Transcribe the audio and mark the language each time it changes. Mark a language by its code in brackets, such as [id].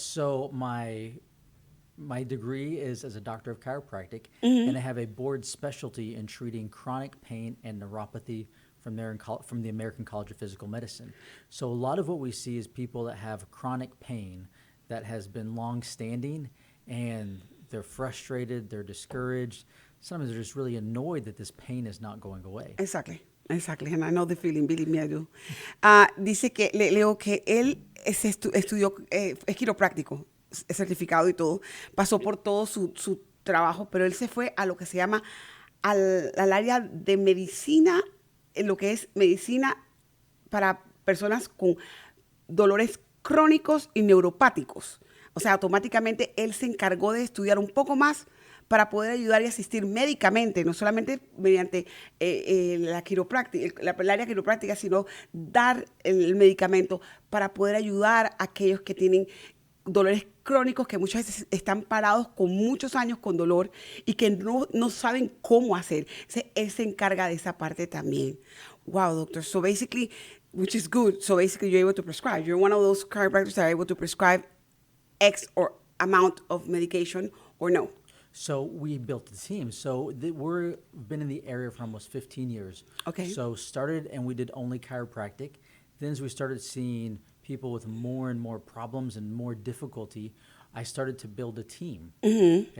[en] So my degree is as a doctor of chiropractic, and I have a board specialty in treating chronic pain and neuropathy from the American College of Physical Medicine. So a lot of what we see is people that have chronic pain that has been long-standing, and they're frustrated, they're discouraged. Sometimes they're just really annoyed that this pain is not going away. Exactly. And I know the feeling, believe me, I do. [es] Dice que, leo que él estudió, es quiropráctico, es certificado y todo, pasó por todo su trabajo, pero él se fue a lo que se llama al área de medicina, en lo que es medicina para personas con dolores crónicos y neuropáticos. O sea, automáticamente él se encargó de estudiar un poco más para poder ayudar y asistir médicamente, no solamente mediante la quiropráctica, el área quiropráctica, sino dar el medicamento para poder ayudar a aquellos que tienen dolores crónicos, que muchas veces están parados con muchos años con dolor y que no saben cómo hacer. Él se encarga de esa parte también. [en] Wow, doctor. So basically, which is good. So basically, you're able to prescribe. You're one of those chiropractors that are able to prescribe X or amount of medication or no. So we built a team. So we've been in the area for almost 15 years. Okay. So started and we did only chiropractic. Then as we started seeing people with more and more problems and more difficulty, I started to build a team. Mm-hmm.